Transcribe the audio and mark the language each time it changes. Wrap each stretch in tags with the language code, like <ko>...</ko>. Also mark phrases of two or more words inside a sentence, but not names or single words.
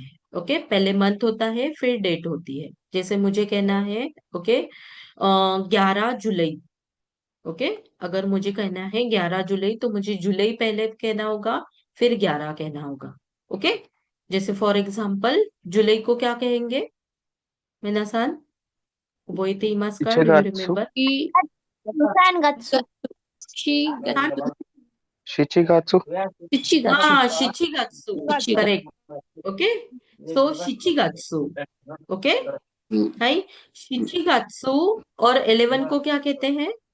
<hi>ओके, पहले मंथ होता है फिर डेट होती है। जैसे मुझे कहना है, ओके, 11 जुलाई। ओके, अगर मुझे कहना है 11 जुलाई तो मुझे जुलाई पहले कहना होगा, फिर 11 कहना होगा। ओके, जैसे</hi> <en>for example</en> <hi>जुलाई को क्या कहेंगे मिनासान?</hi> <ja>覚えていますか?</ja> <en>Do you</en> <ja>7月</ja> <en>remember?</en> <ja>3 月 7月 7月</ja> <hi>हाँ, शिचिगात्सु, करेक्ट।</hi> <en>okay so</en> <hi>शिचिगात्सु ओके है शिचिगात्सु और 11 को क्या कहते हैं</hi>